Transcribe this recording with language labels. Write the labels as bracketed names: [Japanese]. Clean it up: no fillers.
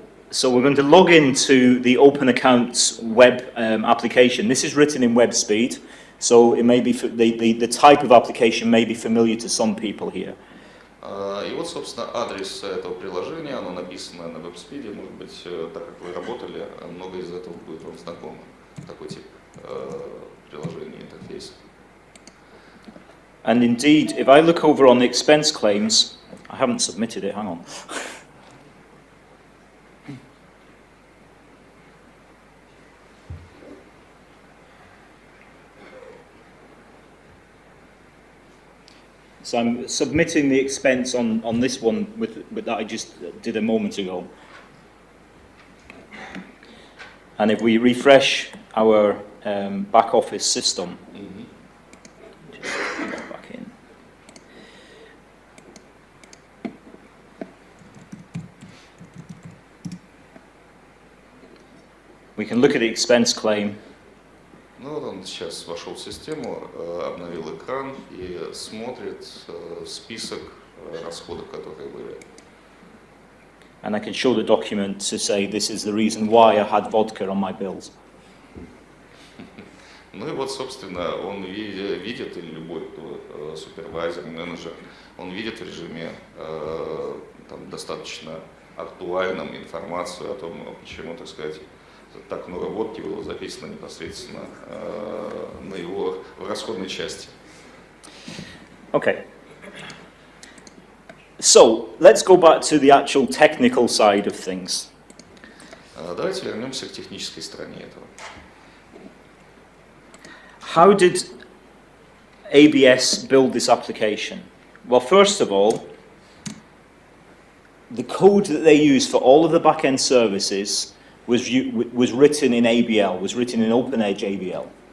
[English] So we're going to log into the Open Accounts web application. This is written in web speed, so it may be the type of application may be familiar to some people here. [Russian] И вот, собственно, адрес этого приложения, оно написано на веб-спиде, может быть, так как вы работали, много из этого будет вам знакомо, такой тип приложения, интерфейса. [English] And indeed, if I look over on the expense claims, I haven't submitted it, hang on. So I'm submitting the expense on this one with that I just did a moment ago. And if we refresh our back office system, just put that back in. We can look at the expense claim. [Russian] Ну вот он сейчас вошел в систему, обновил экран и смотрит список расходов, которые были. [English] And I can show the document to say this is the reason why I had vodka on my bills. [Russian] Ну и вот, собственно, он видит, или любой супервайзер, менеджер, он видит в режиме там, достаточно актуальном информацию о том, почему, так сказать, так много водки было записано непосредственно на его в расходной части. [English] Okay. So, let's go back to the actual technical side of things. [Russian] Давайте вернемся к технической стороне этого. [English] How did ABS build this application? Well, first of all, the code that they use for all of the back-end services was written in ABL, was written in OpenEdge ABL.